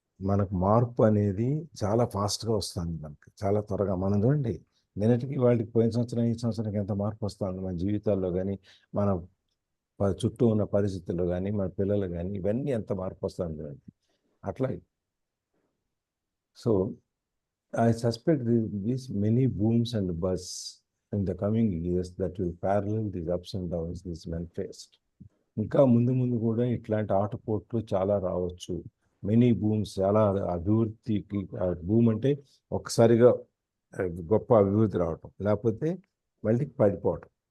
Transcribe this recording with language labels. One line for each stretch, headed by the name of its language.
Telugu: మనకు మార్పు అనేది చాలా ఫాస్ట్గా వస్తుంది, మనకి చాలా త్వరగా. మనం చూడండి, నిన్నటికి వాళ్ళకి పోయిన సంవత్సరం ఈ సంవత్సరానికి ఎంత మార్పు వస్తుంది మన జీవితాల్లో కానీ, మన చుట్టూ ఉన్న పరిస్థితుల్లో కానీ, మన పిల్లలు కానీ, ఇవన్నీ ఎంత మార్పు వస్తుంది చూడండి అట్లా.
English: So I suspect these many booms and busts in the coming years that will parallel these ups and downs these men faced.
Telugu: ఇంకా ముందు కూడా ఇట్లాంటి ఆటుపోట్లు చాలా రావచ్చు.
English: many booms,
Telugu: చాలా అభివృద్ధికి, బూమ్ అంటే ఒకసారిగా గొప్ప అభివృద్ధి రావటం, లేకపోతే మళ్ళీ పడిపోవటం.